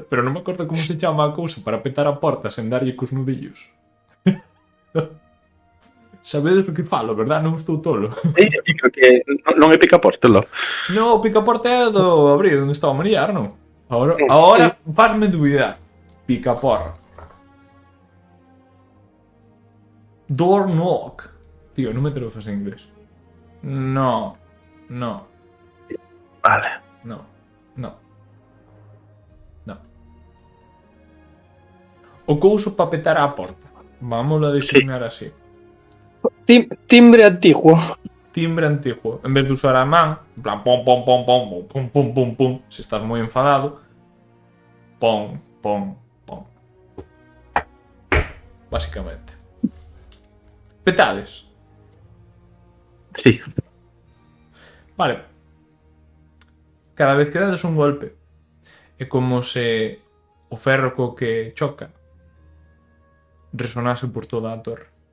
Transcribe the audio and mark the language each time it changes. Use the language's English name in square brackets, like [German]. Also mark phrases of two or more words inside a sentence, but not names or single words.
[Galician] Pero non me acordo como se chama a cousa para petar a porta sen darlle cos nudillos. Sabedes o que falo, verdad? Non estou tolo. Creo que non é picaportelo. No, o picaporte é do abrir onde está o Mariar, non? Ahora fasme dubidar. Picaporra. [English] Door knock. [Galician] Tío, non me traduzas en inglés. No. Vale. No. O couso para petar a porta. Vámoslo a designar así. [Spanish] Timbre antiguo. Timbre antiguo. [Galician] En vez de usar a man, en plan pom, pom, pom, pom, pum, pum, pum, pum, se estás moi enfadado, pom, pom, pom. Básicamente. Petades. Sí. Vale. Cada vez que dades un golpe é como se o ferro co que choca resonase por toda a torre.